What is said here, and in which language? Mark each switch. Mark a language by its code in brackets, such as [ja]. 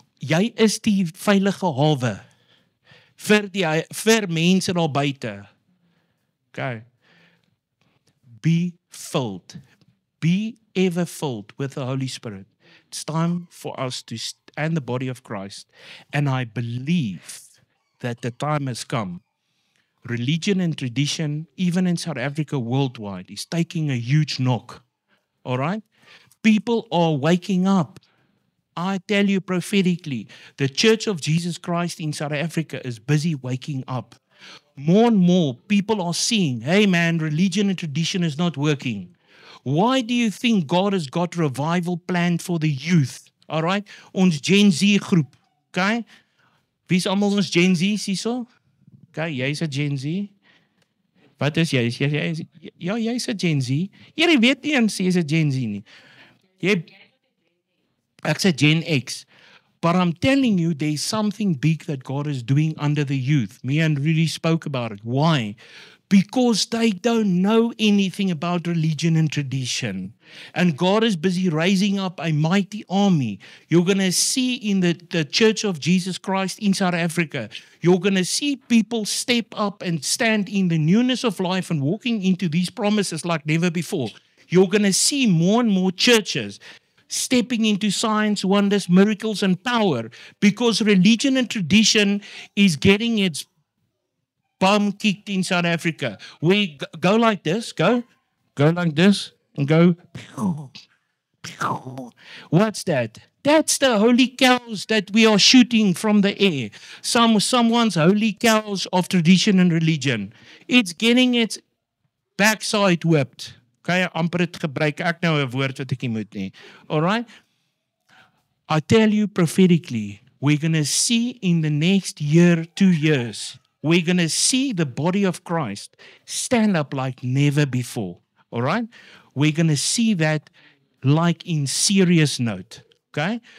[af] Jy is die veilige hawe vir mense daar buite. [en] Okay. Be filled. Be ever filled with the Holy Spirit. It's time for us to stand the body of Christ. And I believe that the time has come. Religion and tradition, even in South Africa worldwide, is taking a huge knock. All right? People are waking up. I tell you prophetically, the Church of Jesus Christ in South Africa is busy waking up. More and more people are seeing, hey man, religion and tradition is not working. Why do you think God has got revival planned for the youth? All right? [af] Ons Gen Z groep. Okay? Wie is allemaal ons Gen Z, hierso? Okay, jy's 'n Gen Z. Wat is jy? Ja, jy's 'n Gen Z. Jy weet nie eens jy's 'n Gen Z nie. Ek's 'n Gen X. [en] But I'm telling you, there's something big that God is doing under the youth. Me and Rudy spoke about it. Why? Because they don't know anything about religion and tradition. And God is busy raising up a mighty army. You're going to see in the Church of Jesus Christ in South Africa, you're going to see people step up and stand in the newness of life and walking into these promises like never before. You're going to see more and more churches stepping into signs, wonders, miracles, and power, because religion and tradition is getting its bum kicked in South Africa. We go like this, go like this, and go. What's that? That's the holy cows that we are shooting from the air. Someone's holy cows of tradition and religion. It's getting its backside whipped. [af] Okay, amper het gebruik ek nou 'n woord wat ek nie moet nie. [en] All right? I tell you prophetically, we're going to see in the next year, 2 years, we're going to see the body of Christ stand up like never before. All right? We're going to see that like in serious note. Okay?